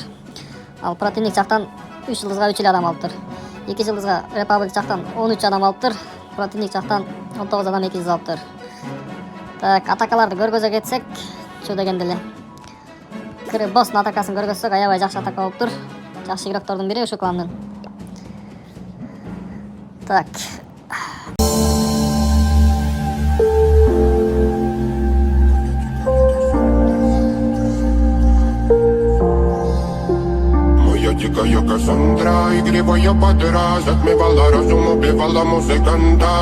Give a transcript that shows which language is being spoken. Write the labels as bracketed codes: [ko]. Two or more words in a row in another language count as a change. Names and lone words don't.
[ky] Ал противник жактан 3 жылдызга 3 эле адам алыптыр. 2 жылдызга Репаблик жактан 13 адам алыптыр. Противник жактан 19 адам 2 жылдыз алыптыр. Так, атакаларды көргөзө кетсек, чу дегенде эле Боснун атакасын көргөзсөк, аябай жакшы атака болуптур. Жакшы игроктордун бири ушул кландын. Так. [ru] Дикая Кассандра, игривая подра, затмевала разум, убивала музыканта.